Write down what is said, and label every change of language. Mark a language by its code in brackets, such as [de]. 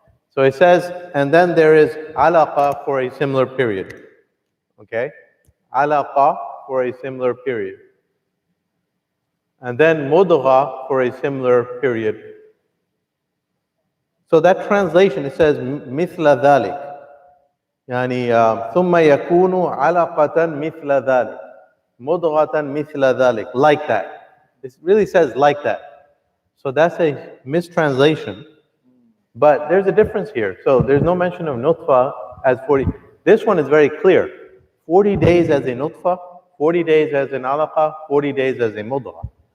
[en] So it says, and then there is alaqa for a similar period. Okay? Alaqa for a similar period. And then mudgha for a similar period. So that translation, it says, [ar] مثل ذلك. يعني ثم يكون علقة مثل ذلك. مضغة مثل ذلك. [en] Like that. It really says like that. So that's a mistranslation. But there's a difference here. So there's no mention of nutfa as 40. This one is very clear. 40 days as a nutfa, 40 days as an alaqa, 40 days as a mudgha.